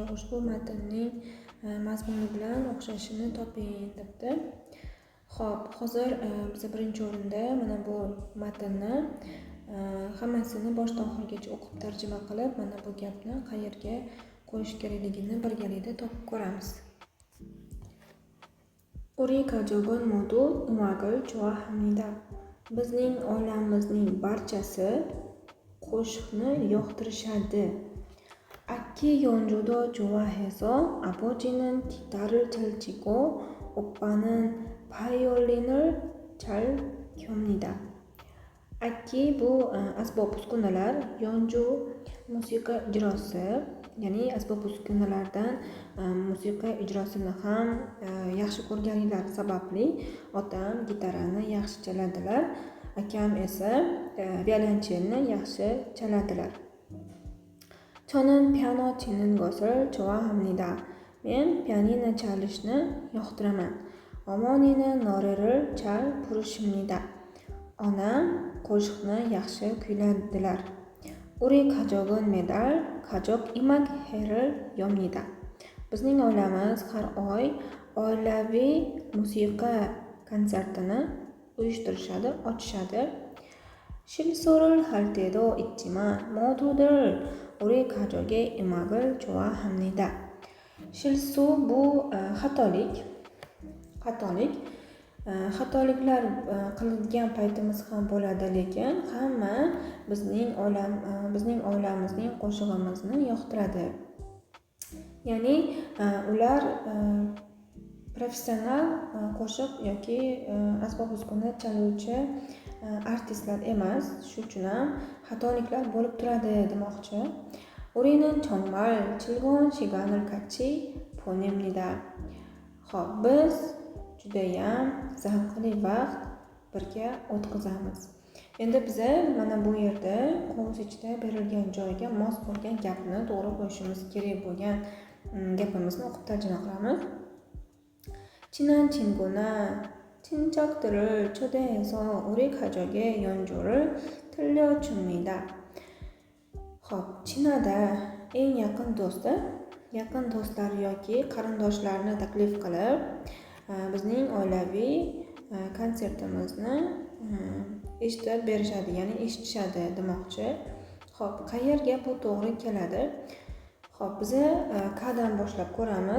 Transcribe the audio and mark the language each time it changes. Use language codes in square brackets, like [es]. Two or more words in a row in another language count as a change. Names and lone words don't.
[uz] Ushbu matnning mazmuni bilan o'xshashini toping debdi. Xo'p, hozir biz birinchi o'rinda mana bu matnni hammasini boshdan oxirigacha o'qib tarjima qilib, mana bu gapni qayerga qo'yish kerakligini birgalikda topib ko'ramiz. [ko] 우리 가족은 모두 음악을 좋아합니다. [uz] Bizning oilamizning barchasi qo'shiqni yoqtirishadi. [ko] Akki 연주도 좋아해서 아버지는 기타를 잘 치고 오빠는 바이올린을 잘 켭니다. [uz] Akki bu asbob uskunalar, yonju musiqa ijrosi, ya'ni asbob uskunalardan musiqa ijrosini ham yaxshi ko'rganliklari sababli otam gitarani yaxshi chaladilar, akam esa violonchelni yaxshi chaladilar. [ko] 저는 피아노 치는 것을 좋아합니다. [uz] Men pianino chalishni yoqtiraman. [ko] 어머니는 노래를 잘 부르십니다. [uz] Onam qo'shiqni yaxshi kuyladilar. [ko] 우리 가족은 매달 가족 음악회를 엽니다. [uz] Bizning oilamiz har oy oilaviy musiqa konsertini uyushtirishadi, ochishadi. [ko] 실수를 할 때도 있지만 모두들 우리 가족의 음악을 좋아합니다. [uz] 실수 bu xatoliklar qilgan paytimiz ham bo'ladi, lekin hamma bizning oilamizning qo'shig'imizni yoqtiradi. Ya'ni ular professional qo'shiq yoki asbob uskuna chaluvchi artistlar emas, shuning uchun ham xatoliklar bo'lib turadi demoqchi. [ko] 우리는 정말 즐거운 시간을 같이 보냅니다. [uz] Xo'p, biz judayam zavqli vaqt birga o'tkazamiz. Endi biz mana bu yerda qog'oz ichida berilgan joyga mos bo'lgan gapni to'g'ri qo'yishimiz kerak bo'lgan gapimizni o'qib tarjima qilamiz. [ko] 친한 친구나 친척들을 초대해서 우리 가족의 연주를 들려줍니다. [uz] Xo'p, 친하다, eng yaqin do'stlar yoki qarindoshlarni taklif qilib bizning oilaviy konsertimizni eshitib berishadi, ya'ni eshitishadi demoqchi. Xo'p, qayerga bu to'g'ri keladi? Xo'p, biz K'dan boshlab ko'ramiz.